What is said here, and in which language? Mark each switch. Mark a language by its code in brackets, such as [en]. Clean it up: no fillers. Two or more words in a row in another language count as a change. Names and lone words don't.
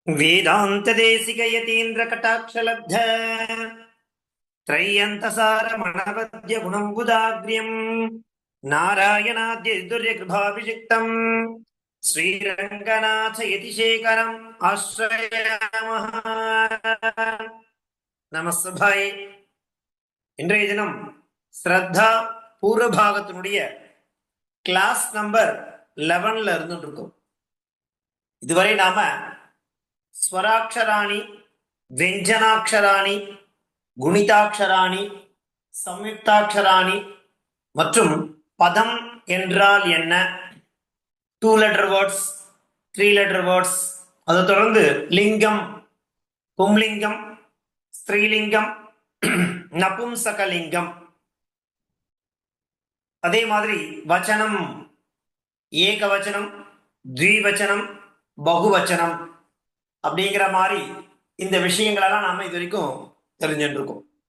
[sa] वेदान्तदेशिकयतीन्द्रकटाक्षलब्ध त्रय्यन्तसारमणवद्य गुणम्बुदाग्र्यम् नारायणाद्यैर्दुर्यकृभाभिषिक्तम् श्रीरङ्गनाथ यतिशेखरम् आश्रयामः. [ta] நமஸ்தபாய். இன்றைய தினம் ஸ்ரத்தா பூர்வபாகத்தினுடைய கிளாஸ் நம்பர் 11ல இருந்துட்டு இருக்கோம். இதுவரை நாம ஸ்வராட்சராணி, வெஞ்சனாட்சராணி, குணிதாட்சராணி, சம்யுக்தாட்சராணி மற்றும் பதம் என்றால் என்ன, 2 [en] letter words, [ta] 3 [en] letter words, [ta] அதை தொடர்ந்து லிங்கம், பும்லிங்கம், ஸ்திரீலிங்கம், நபும்சகலிங்கம், அதே மாதிரி வச்சனம், ஏகவச்சனம், த்விவச்சனம், பகுவச்சனம் அப்படிங்கிற மாதிரி இந்த விஷயங்களெல்லாம் நாம இது வரைக்கும் தெரிஞ்சுட்டு இருக்கோம்.